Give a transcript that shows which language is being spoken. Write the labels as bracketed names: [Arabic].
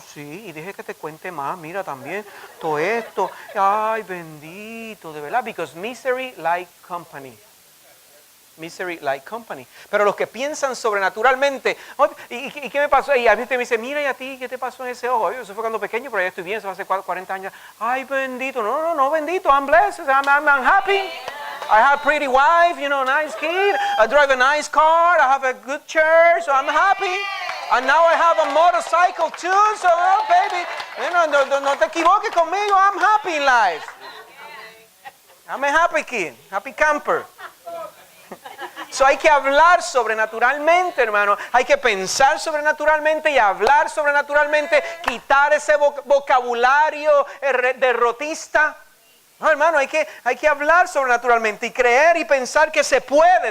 [Spanish] Sí, y deje que te cuente más, mira también, todo esto. Ay bendito, de verdad, [English] because misery like company. Misery like company. [Spanish] Pero los que piensan sobrenaturalmente, oh, ¿y qué me pasó? Y a veces me dice, mira, ¿y a ti qué te pasó en ese ojo? Eso fue cuando pequeño, pero ya estoy bien, eso hace 40 años. Ay bendito, no, bendito, [English] I'm blessed, I'm happy. I have a pretty wife, nice kid. I drive a nice car. I have a good church, so I'm happy. And now I have a motorcycle too, so baby, [Spanish] no te equivoques conmigo. [English] I'm happy in life. I'm a happy kid, happy camper. [Spanish] So hay que hablar sobrenaturalmente, hermano. Hay que pensar sobrenaturalmente y hablar sobrenaturalmente. Quitar ese vocabulario derrotista. No, hermano, hay que hablar sobrenaturalmente y creer y pensar que se puede.